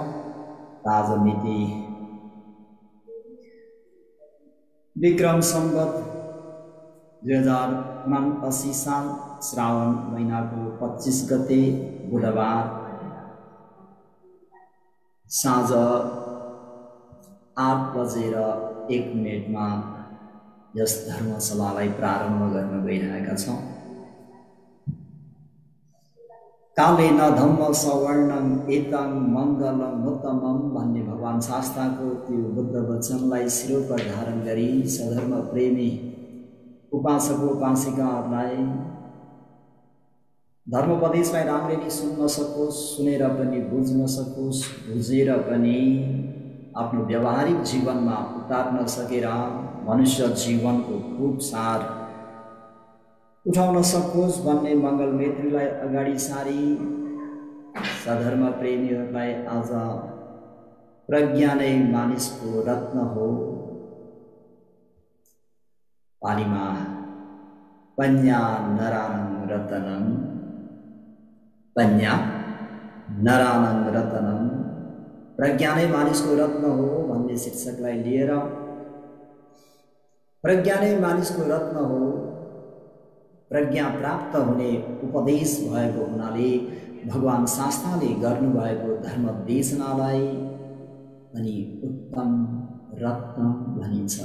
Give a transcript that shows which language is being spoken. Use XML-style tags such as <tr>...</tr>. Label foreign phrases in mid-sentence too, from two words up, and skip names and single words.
<ne>आज मिति विक्रम सम्वत 2079 साल श्रावण महिनाको 25 गते बुधबार साँझ 8:01 यस धर्मसभालाई प्रारम्भ गर्न गइरहेका छौँ।</ne> <pi>कालेन धम्म सवर्णम एतं मङ्गलम उत्तमम</pi> <ne>भन्ने भगवान शास्त्रको त्यो बुद्ध वचनलाई शिरोपर धारण गरी सधर्म प्रेमी उपासक उपासिकाहरूलाई धर्मोपदेशलाई राम्ररी सुन्न सकोस्, सुनेर पनि बुझ्न सकोस्, बुझेर पनि आफ्नो व्यावहारिक जीवनमा उतार्न सकेर मनुष्य जीवनको खूब सार उठाउन सकोस् भन्ने मङ्गल मैत्रीलाई अगाडि सारी सधर्म प्रेमीहरूलाई आज प्रज्ञा नै मानिसको रत्न हो पालीमा</ne> <pi>पन्या नरानं रतनं पन्या नरानं रतनं</pi> <ne>प्रज्ञा नै मानिसको रत्न हो भन्ने शीर्षकलाई लिएर प्रज्ञा नै मानिसको रत्न हो प्रज्ञा प्राप्त हुने उपदेश भएको हुनाले भगवान शास्त्रले गर्नुभएको धर्म देशनालाई अनि उत्तम रत्न भनिन्छ।</ne>